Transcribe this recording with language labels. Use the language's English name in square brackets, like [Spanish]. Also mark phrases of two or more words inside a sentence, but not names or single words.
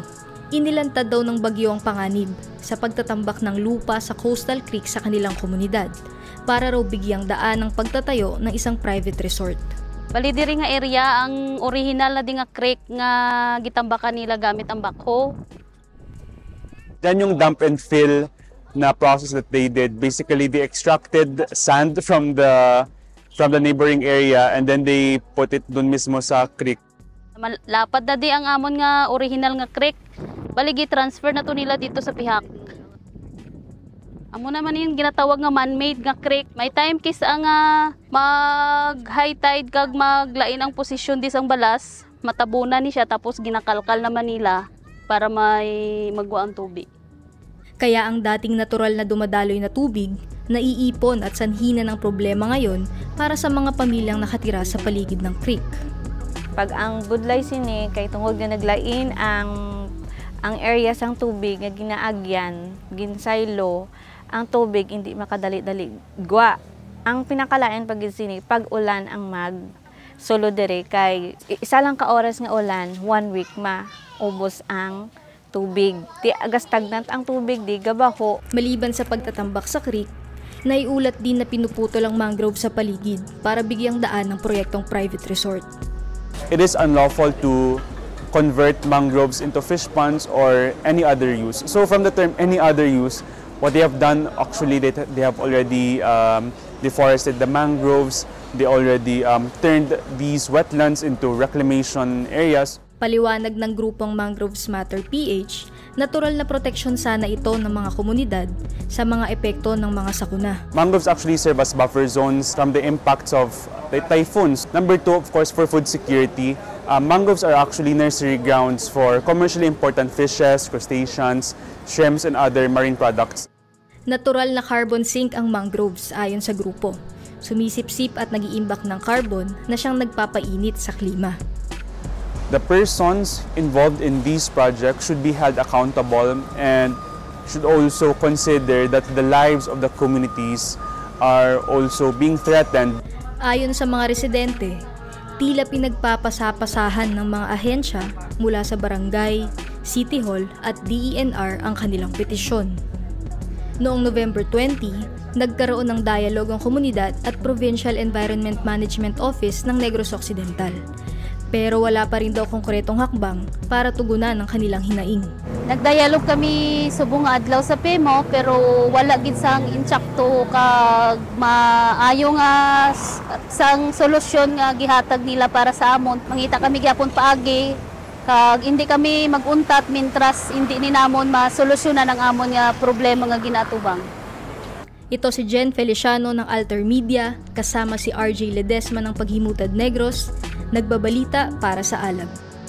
[Filipino] Inilantad daw ng bagyo ang panganib sa pagtatambak ng lupa sa [English] coastal creek [Filipino] sa kanilang komunidad para raw bigyang daan ang pagtatayo ng isang [English] private resort. [Hiligaynon] Bali diri nga area ang original na di nga creek nga gitambakan nila gamit ang backhoe. [English] Then yung dump and fill na process that they did, basically they extracted sand from the neighboring area and then they put it [Filipino] dun mismo sa [English] creek. [Hiligaynon] Lapad na di ang amon nga original nga creek. Bali gi-transfer na to nila dito sa Pihak. Amo naman yung ginatawag nga man-made nga creek. May time kis ang mag-high tide kag maglain ang posisyon di sang balas, matabunan ni siya tapos ginakalkal naman nila para may magwa ang tubig. [Filipino] Kaya ang dating natural na dumadaloy na tubig, naiipon at sanhina ng problema ngayon para sa mga pamilyang nakatira sa paligid ng creek. [Hiligaynon] Pag ang budlay sini kay tungod nga naglain ang area sang tubig nga ginaagyan, ginsaylo, ang tubig hindi makadali-dali gwa. Ang pinakalain pag sini pag ulan ang solo dire kay isa lang ka oras nga ulan, 1 week ubos ang tubig. Di aga stagnant ang tubig, di gabaho. [Filipino] Maliban sa pagtatambak sa creek, naiulat din na pinuputol ang mangrove sa paligid para bigyang daan ng proyektong [English] private resort. It is unlawful to convert mangroves into fish ponds or any other use. So from the term any other use, what they have done actually they have already deforested the mangroves. They already turned these wetlands into reclamation areas. [Filipino] Paliwanag ng grupong Mangroves Matter PH, natural na proteksyon sana ito ng mga komunidad sa mga epekto ng mga sakuna. [English] Mangroves actually serve as buffer zones from the impacts of the typhoons. Number 2, of course, for food security, mangroves are actually nursery grounds for commercially important fishes, crustaceans, shrimps, and other marine products. [Filipino] Natural na carbon sink ang mangroves ayon sa grupo. Sumisip-sip at nag-iimbak ng carbon na siyang nagpapainit sa klima. [English] The persons involved in these projects should be held accountable and should also consider that the lives of the communities are also being threatened. [Filipino] Ayon sa mga residente, tila pinagpapasapasahan ng mga ahensya mula sa barangay, City Hall at DENR ang kanilang petisyon. Noong November 20, nagkaroon ng dialogue ang komunidad at Provincial Environment Management Office ng Negros Occidental. Pero wala pa rin daw konkretong hakbang para tugunan ang kanilang hinaing. [Hiligaynon] Nagdialog kami subong nga adlaw sa PEMO pero wala gid sang insakto kag maayo nga sang solusyon nga gihatag nila para sa amon. Mangita kami gyapon paagi kag hindi kami maguntat mintras hindi ni namon masolusyonan ang amon nga problema nga ginatubang. [Filipino] Ito si Jen Feliciano ng Alter Media kasama si RJ Ledesma ng Paghimutad Negros, nagbabalita para sa Alab.